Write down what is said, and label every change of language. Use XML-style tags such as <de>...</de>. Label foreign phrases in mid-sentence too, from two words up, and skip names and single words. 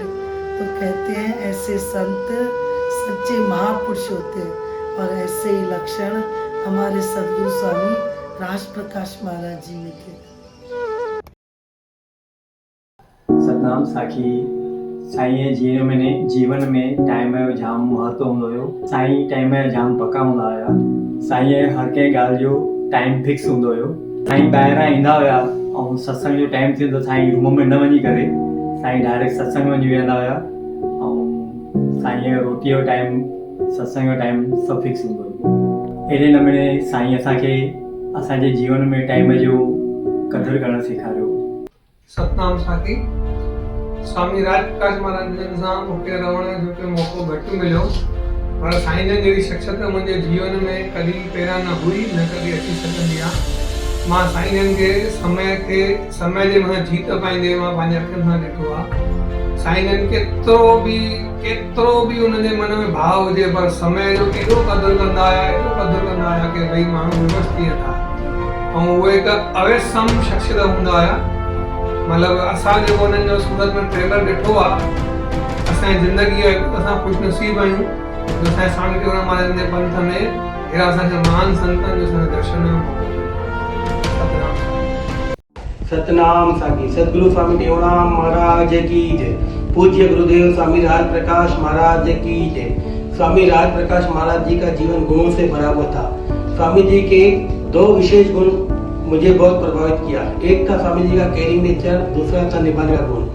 <hi>तो कहते हैं ऐसे संत सच्चे महापुरुष होते हैं और ऐसे ही लक्षण हमारे सदगुरु स्वामी राजप्रकाश महाराज जी में थे।</hi> <sd>सतनाम साखी साईं जीवन में टाइम जो जाम महत्व हूंदो हुयो। साईं टाइम जा जाम पक्का हूंदा हुया। साईं हर कंहिं ॻाल्हि जो</sd> <en>time fix</en> <sd>हूंदो हुयो। साईं ॿाहिरां ईंदा हुया ऐं सत्संग जो टाइम थींदो साईं रूम में न वञी करे साईं डायरेक्ट सत्संग वञी वेंदा हुया ऐं साईं रोटीअ जो टाइम सत्संग जो टाइम सभु फिक्स हूंदो हुयो। अहिड़े नमूने साईं असांखे असांजे जीवन में टाइम जो क़दुरु करणु सेखारियो। सतनाम साखी स्वामी राजप्रकाश महाराज जन सां मूंखे रहण जो मौक़ो घटि मिलियो, पर साईं जन जहिड़ी शख़्सियत मुंहिंजे जीवन में कॾहिं पहिरां न हुई, न कॾहिं अची सघंदी आहे। मां साईं जन खे समय जे मथां जीत पाईंदे मां पंहिंजे अखियुनि सां ॾिठो आहे। साईं जन केतिरो बि उन्हनि जे मन में भाव हुजे, पर समय जो एॾो क़दुरु कंदा हुया कि भई माण्हू विवश थी वेंदा ऐं उहे हिकु अवेसम शख़्सियत हूंदा हुया। मतिलबु असां जेको उन्हनि जो सूरत में ट्रेलर ॾिठो आहे, असांजी ज़िंदगीअ असां ख़ुशनसीब आहियूं जो असांजे स्वामी टेऊराम महाराज जे पंथ में अहिड़ा असांखे महान संतनि जो असांखे दर्शन जो मौक़ो मिलियो।</sd> <hi>सतनाम साखी सदगुरु स्वामी टेऊराम महाराज की जय। पूज्य गुरुदेव स्वामी राज प्रकाश महाराज की जय। स्वामी राज प्रकाश महाराज जी का जीवन गुणों से भरा हुआ था। स्वामी जी के दो विशेष गुण मुझे बहुत प्रभावित किया। एक था स्वामी जी का</hi> <en>caring nature,</en> <hi>दूसरा था निभाने का गुण।</hi>